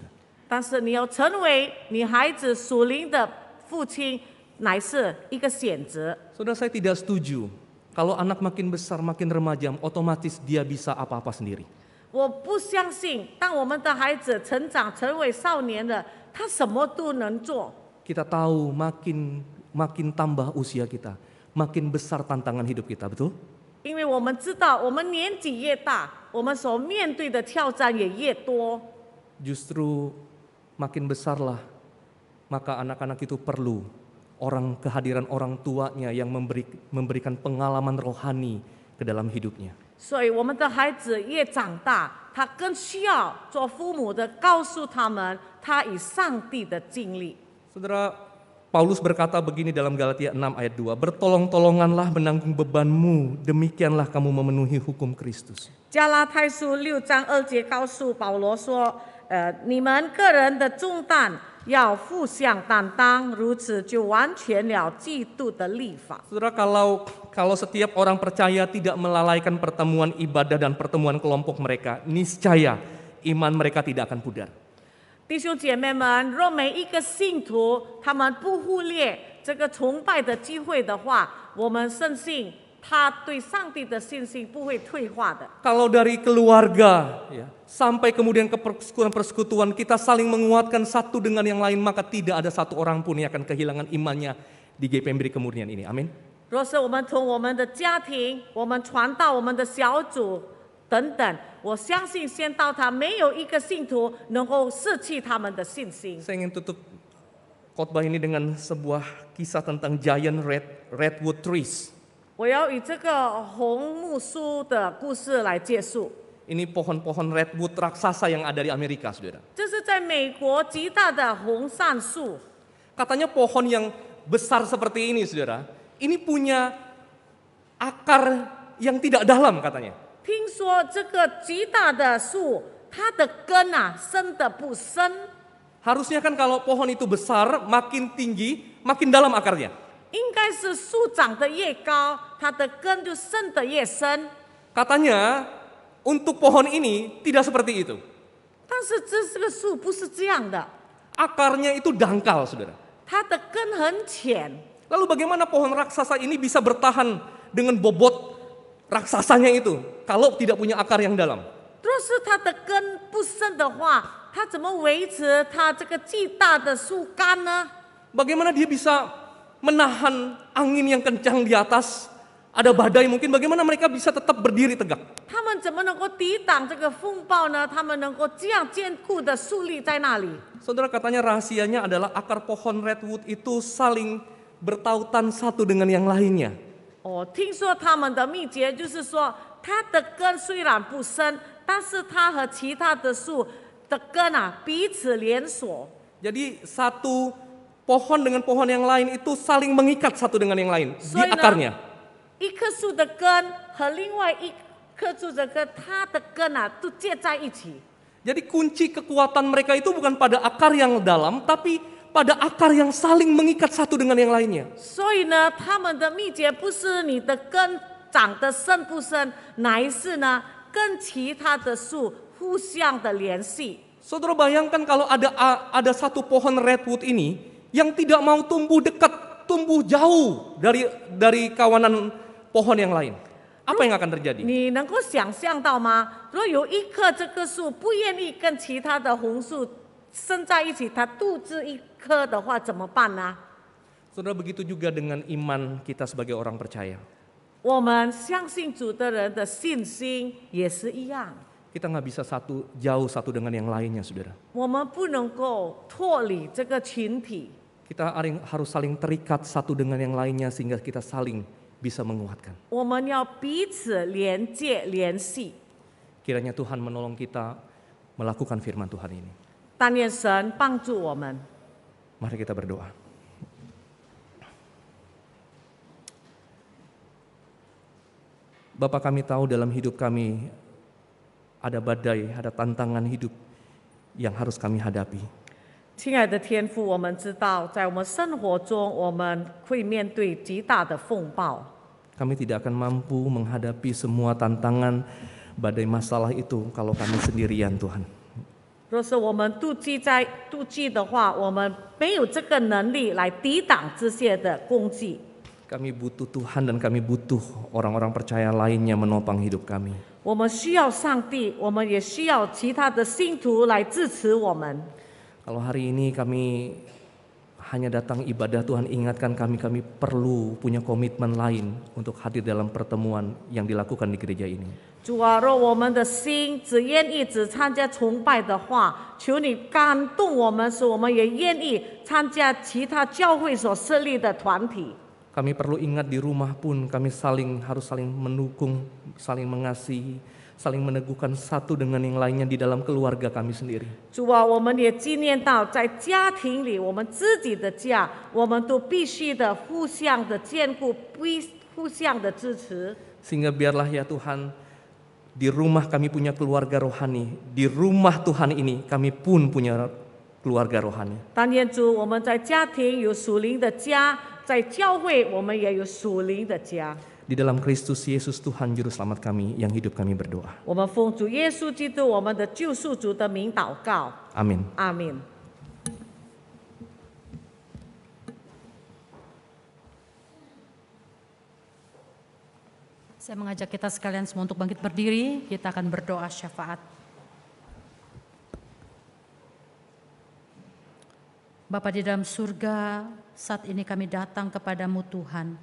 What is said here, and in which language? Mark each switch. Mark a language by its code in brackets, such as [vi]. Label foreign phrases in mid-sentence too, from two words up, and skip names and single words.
[zh] 但是你要成为你孩子属灵的父亲，乃是一个选择。 [id] Saudara, saya tidak setuju kalau anak makin besar, makin remaja, otomatis dia bisa apa-apa sendiri. [zh] 我不相信，当我们的孩子成长成为少年的，他什么都能做。 [id] Kita tahu makin tambah usia kita, makin besar tantangan hidup kita, betul? [zh] 因为我们知道，我们年纪越大，我们所面对的挑战也越多。 [id] Justru makin besarlah, maka anak-anak itu perlu kehadiran orang tuanya yang memberikan pengalaman rohani ke dalam hidupnya. [zh] 所以我们的孩子越长大，他更需要做父母的告诉他们，他与上帝的经历。 [id] Saudara, Paulus berkata begini dalam Galatia 6 ayat 2, bertolong-tolonganlah menanggung bebanmu, demikianlah kamu memenuhi hukum Kristus. [zh] 加拉太书6章2节告诉保罗说：“你们个人的重担要互相担当，如此就完全了基督的律法。” [id] Saudara, kalau setiap orang percaya tidak melalaikan pertemuan ibadah dan pertemuan kelompok mereka, niscaya iman mereka tidak akan pudar. [zh] 弟兄姐妹们，若每一个信徒他们不忽略这个崇拜的机会的话，我们深信他对上帝的信心不会退化的。 [id] Kalau dari keluarga ya, sampai kemudian ke persekutuan kita saling menguatkan satu dengan yang lain, maka tidak ada satu orang pun yang akan kehilangan imannya di GPM Kemurnian ini. Amin. [zh] 若是我们从我们的家庭，我们传到我们的小组等等，我相信先到他没有一个信徒能够失去他们的信心。 [id] Saya ingin tutup khotbah ini dengan sebuah kisah tentang [en] giant redwood trees. [zh] 我要以这个红木树的故事来结束。 [id] Ini pohon-pohon redwood raksasa yang ada di Amerika, saudara. [zh] 这是在美国极大的红杉树， [id] Katanya pohon yang besar seperti ini, saudara, ini punya akar yang tidak dalam katanya. [zh] 听说这个极大的树，它的根啊深的不深， [id] Harusnya kan kalau pohon itu besar, makin tinggi, makin dalam akarnya. [zh] 应该是树长得越高，它的根就深得越深。 [id] Katanya untuk pohon ini tidak seperti itu. [zh] 但是这个树不是这样的， [id] Akarnya itu dangkal, saudara. [zh] 它的根很浅。 [id] Lalu bagaimana pohon raksasa ini bisa bertahan dengan bobot raksasanya itu kalau tidak punya akar yang dalam? [zh] 若是它的根不深的话，它怎么维持它这个巨大的树干呢？ [id] Bagaimana dia bisa menahan angin yang kencang di atas? Ada badai mungkin, bagaimana mereka bisa tetap berdiri tegak? [zh] 他们怎么能够抵挡这个风暴呢？他们能够这样坚固的树立在那里。 [id] Saudara, katanya rahasianya adalah akar pohon redwood itu saling bertautan satu dengan yang lainnya. [zh] 哦，听说他们的秘诀就是说，它的根虽然不深，但是它和其他的树的根啊彼此连锁。 [id] Jadi satu pohon dengan pohon yang lain itu saling mengikat satu dengan yang lain di [zh] 所以呢 [id] akarnya. [zh] 一棵树的根和另外一棵树的根，它的根啊都接在一起。 [id] Jadi kunci kekuatan mereka itu bukan pada akar yang dalam, tapi pada akar yang saling mengikat satu dengan yang lainnya. [zh] 所以呢，他们的秘诀不是你的根长得深不深，乃是呢跟其他的树互相的联系。 [id] Saudara bayangkan kalau ada satu pohon redwood ini yang tidak mau tumbuh dekat, tumbuh jauh dari kawanan pohon yang lain. Apa yang akan terjadi? [zh] 你能够想象到吗？如果有一棵这棵树不愿意跟其他的红树生在一起，它独自一棵的话怎么办呢？ [id] Saudara, begitu juga dengan iman kita sebagai orang percaya. [zh] 我们相信主的人的信心也是一样， [id] Kita nggak bisa jauh satu dengan yang lainnya, saudara. [zh] 我们不能够脱离这个群体， [id] Kita harus saling terikat satu dengan yang lainnya sehingga kita saling bisa menguatkan. [zh] 我们要彼此连接联系。 [id] Kiranya Tuhan menolong kita melakukan firman Tuhan ini. [zh] 但愿神帮助我们。 [id] Mari kita berdoa. Bapa, kami tahu dalam hidup kami ada badai, ada tantangan hidup yang harus kami hadapi. [zh] 亲爱的天父，我们知道在我们生活中，我们会面对极大的风暴。 [id] Kami tidak akan mampu menghadapi semua tantangan badai masalah itu kalau kami sendirian, Tuhan. [zh] 若是我们妒忌的话，我们没有这个能力来抵挡这些的攻击。 [id] Kami butuh Tuhan dan kami butuh orang-orang percaya lainnya menopang hidup kami. [zh] 我们需要上帝，我们也需要其他的信徒来支持我们。 [id] Kalau hari ini kami hanya datang ibadah, Tuhan ingatkan kami perlu punya komitmen lain untuk hadir dalam pertemuan yang dilakukan di gereja ini. [zh] 主啊，若我们的心只愿意参加崇拜的话，求你感动我们，使我们也愿意参加其他教会所设立的团体。 [id] Kami perlu ingat di rumah pun kami harus saling mendukung, saling mengasihi, saling meneguhkan satu dengan yang lainnya di dalam keluarga kami sendiri. [zh] 主啊，我们也纪念到在家庭里，我们自己的家，我们都必须的互相的兼顾，互相的支持。 [id] Sehingga biarlah ya Tuhan, di rumah kami punya keluarga rohani, di rumah Tuhan ini kami pun punya keluarga rohani. [zh] 但愿主，我们在家庭有属灵的家，在教会我们也有属灵的家。 [id] Di dalam Kristus Yesus Tuhan Juru Selamat kami yang hidup kami berdoa. [zh] 我们奉主耶稣基督我们的救赎主的名祷告， [id] Amin. [zh] 阿门。 [id] Saya mengajak kita sekalian semua untuk bangkit berdiri, kita akan berdoa syafaat. Bapa di dalam surga, saat ini kami datang kepadamu Tuhan.